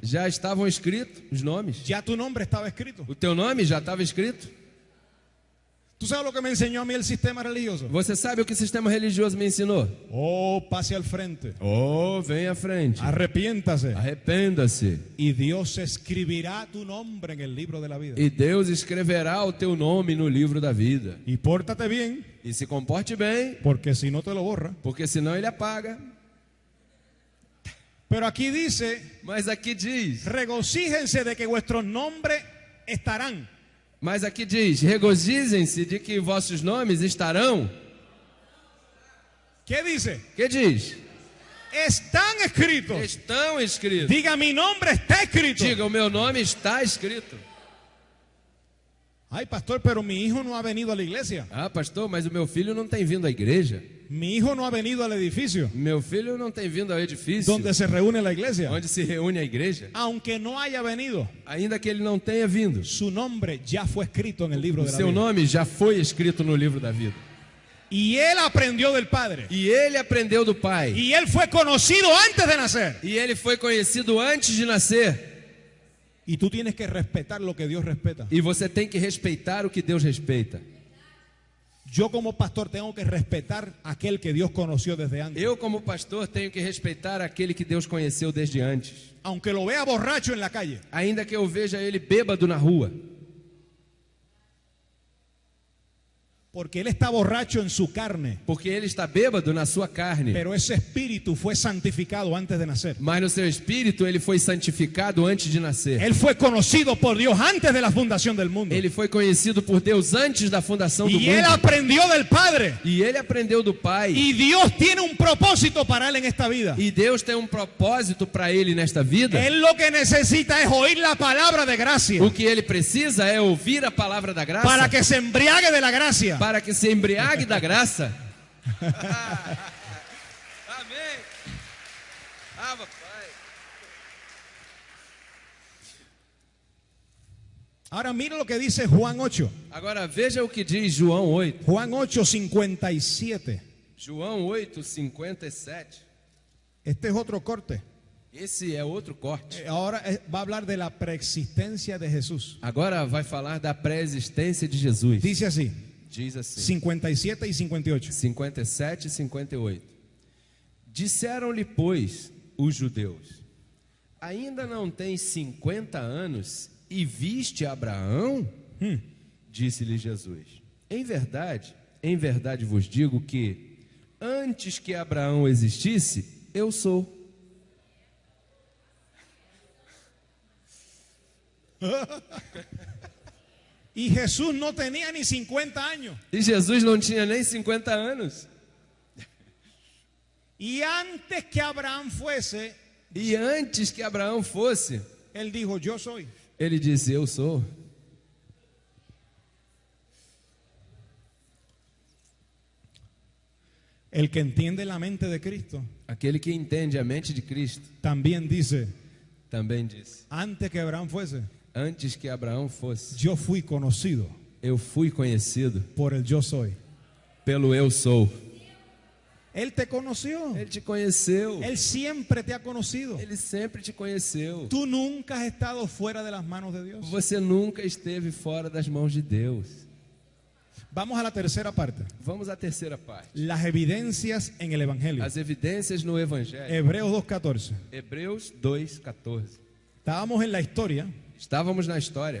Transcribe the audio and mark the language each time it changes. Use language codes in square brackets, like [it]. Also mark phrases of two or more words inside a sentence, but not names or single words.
[pt] já estavam escritos os nomes. [es] Ya tu nombre estaba escrito. [pt] O teu nome já estava escrito. [es] ¿Tú sabes lo que me enseñó a mí el sistema religioso? [pt] Você sabe o que o sistema religioso me ensinou? [es] Oh, pase al frente. [pt] Oh, vem à frente. [es] Arrepiéntase. [pt] Arrependa-se. [es] Y Dios escribirá tu nombre en el libro de la vida. [pt] E Deus escreverá o teu nome no livro da vida. [es] Y pórtate bien, [pt] E se comporte bem, [es] porque si no te lo borra. [pt] porque senão ele apaga. [es] Pero aquí dice, [pt] Mas aqui diz, [es] regocíjense de que vuestros nombres estarán. [pt] regozijem-se de que vossos nomes estarão. [es] ¿Qué dice? [pt] Que diz? [es] Están escritos. [pt] Estão escritos. [es] Diga, mi nombre está escrito. [pt] Diga, o meu nome está escrito. [es] Ay, pastor, pero mi hijo no ha venido a la iglesia. [pt] Ah, pastor, mas o meu filho não tem vindo à igreja. [es] Mi hijo no ha venido al edificio [pt] Meu filho não tem vindo ao edifício [es] donde se reúne la iglesia. [pt] onde se reúne a igreja. [es] Aunque no haya venido, [pt] Ainda que ele não tenha vindo, [es] su nombre ya fue escrito en el libro [pt] o [es] de la [pt] seu [es] vida. [pt] nome já foi escrito no livro da vida. [es] Y él aprendió del Padre. [pt] E ele aprendeu do Pai. [es] Y él fue conocido antes de nacer. [pt] E ele foi conhecido antes de nascer. [es] Y tú tienes que respetar lo que Dios respeta. [pt] E você tem que respeitar o que Deus respeita. [es] Yo como pastor tengo que respetar a aquel que Dios conoció desde antes. [pt] Eu, como pastor, tenho que respeitar aquele que Deus conheceu desde antes. [es] Aunque lo vea borracho en la calle. [pt] Ainda que eu veja ele bêbado na rua. [es] Porque él está borracho en su carne. [pt] Porque ele está bêbado na sua carne. [es] Pero ese espíritu fue santificado antes de nacer. [pt] Mas no seu espírito ele foi santificado antes de nascer. [es] Él fue conocido por Dios antes de la fundación del mundo. [pt] Ele foi conhecido por Deus antes da fundação do [es] Y él [pt] mundo. [es] aprendió del Padre. [pt] E ele aprendeu do Pai. [es] Y Dios tiene un propósito para él en esta vida. [pt] E Deus tem propósito para ele nesta vida. [es] Él lo que necesita es oír la palabra de gracia. [pt] O que ele precisa é ouvir a palavra da graça. [es] Para que se embriague de la gracia. [pt] Para que se embriague da graça. Amém. Ah, papai. [es] Ahora mira lo que dice Juan 8. [pt] Agora veja o que diz João 8. [es] Juan 8:57. [pt] João 8:57. [es] Este es otro corte. [pt] Esse é outro corte. [es] Ahora va a hablar de la preexistencia de Jesús. [pt] Agora vai falar da pré-existência de Jesus. [es] Dice así, [pt] Diz assim. [es] 57 y 58. [pt] 57 e 58. Disseram-lhe, pois, os judeus: ainda não tens 50 anos e viste Abraão? Disse-lhe Jesus: em verdade vos digo que antes que Abraão existisse, eu sou. [es] Y Jesús no tenía ni 50 años. [pt] E Jesus não tinha nem 50 anos. [es] Y antes que Abraham fuese, [pt] E antes que Abraão fosse, [es] él dijo, yo soy. [pt] ele disse: eu sou. [es] El que entiende la mente de Cristo [pt] Aquele que entende a mente de Cristo [es] también dice, [pt] também disse: [es] antes que Abraham fuese, [pt] antes que Abraão fosse, [es] yo fui conocido [pt] eu fui conhecido [es] por el yo soy. [pt] pelo eu sou. [es] Él te conoció. [pt] Ele te conheceu. [es] Él siempre te ha conocido. [pt] Ele sempre te conheceu. [es] Tú nunca has estado fuera de las manos de Dios. [pt] Você nunca esteve fora das mãos de Deus. [es] Vamos a la tercera parte. [pt] Vamos à terceira parte. [es] Las evidencias en el Evangelio. [pt] As evidências no Evangelho. [es] Hebreos 2:14. [pt] Hebreus 2:14. [es] Estábamos en la historia, [pt] Estávamos na história.